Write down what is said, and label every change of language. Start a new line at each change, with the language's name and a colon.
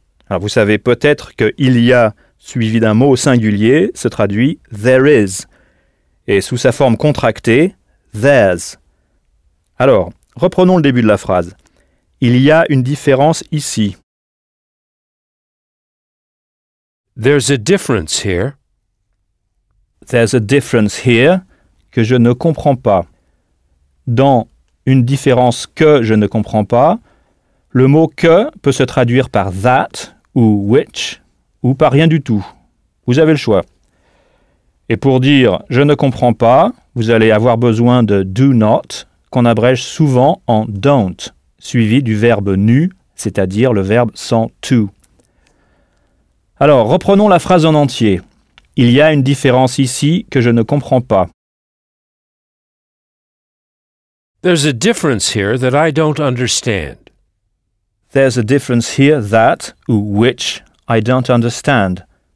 French: Alors, vous savez peut-être que il y a, suivi d'un mot au singulier, se traduit
English: there is,
French: et sous sa forme contractée, there's. Alors, reprenons le début de la phrase. Il y a une différence ici.
English: There's a difference here. There's a difference here
French: que je ne comprends pas. Dans une différence que je ne comprends pas, le mot que peut se traduire par that ou which ou par rien du tout. Vous avez le choix. Et pour dire je ne comprends pas, vous allez avoir besoin de
English: do not,
French: qu'on abrège souvent en don't, suivi du verbe nu, c'est-à-dire le verbe sans to. Alors, reprenons la phrase en entier. Il y a une différence ici que je ne comprends pas.
English: There's a difference here that I don't understand. There's a difference here that,
French: ou
English: which, I don't understand.